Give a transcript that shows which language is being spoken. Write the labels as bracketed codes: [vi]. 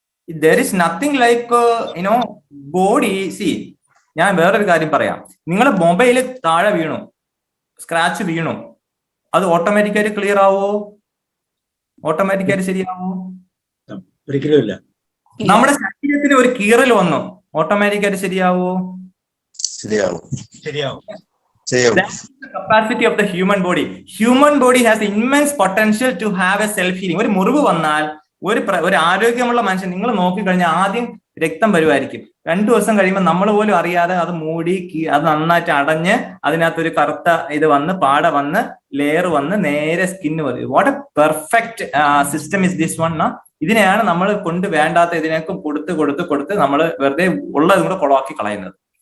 [en] There is nothing like body. See, [ml] ഞാൻ വേറൊരു കാര്യം പറയാം. നിങ്ങളുടെ മൊബൈല് താഴെ വീണു, സ്ക്രാച്ച് വീണു, അത് ഓട്ടോമാറ്റിക്കായിട്ട് ക്ലിയർ ആവോ? ഓട്ടോമാറ്റിക്കായിട്ട് ശരിയാവോ? ഒരിക്കലും ഇല്ല. നമ്മുടെ ശരീരത്തിന് ഒരു കീറൽ വന്നു, ഓട്ടോമാറ്റിക്കായിട്ട് ശരിയാവോ? ശരിയാവും. [en] Capacity of the human body. Human body has immense potential to have a self healing. [ml] ഒരു മുറിവ് വന്നാൽ ഒരു ആരോഗ്യമുള്ള മനുഷ്യൻ നിങ്ങൾ നോക്കിക്കഴിഞ്ഞാൽ ആദ്യം രക്തം വരുമായിരിക്കും. 2 ദിവസം കഴിയുമ്പോൾ നമ്മൾ പോലും അറിയാതെ അത് മൂടി അത് നന്നായിട്ട് അടഞ്ഞ് അതിനകത്തൊരു കറുത്ത ഇത് വന്ന് പാട വന്ന് ലെയർ വന്ന് നേരെ സ്കിന്ന് വരും. [en] What a perfect system is this one. [ml] ഇതിനെയാണ് നമ്മൾ കൊണ്ട് വേണ്ടാത്ത ഇതിനൊക്കെ കൊടുത്ത് നമ്മൾ വെറുതെ ഉള്ളത് കൂടെ കൊളവാക്കി കളയുന്നത്.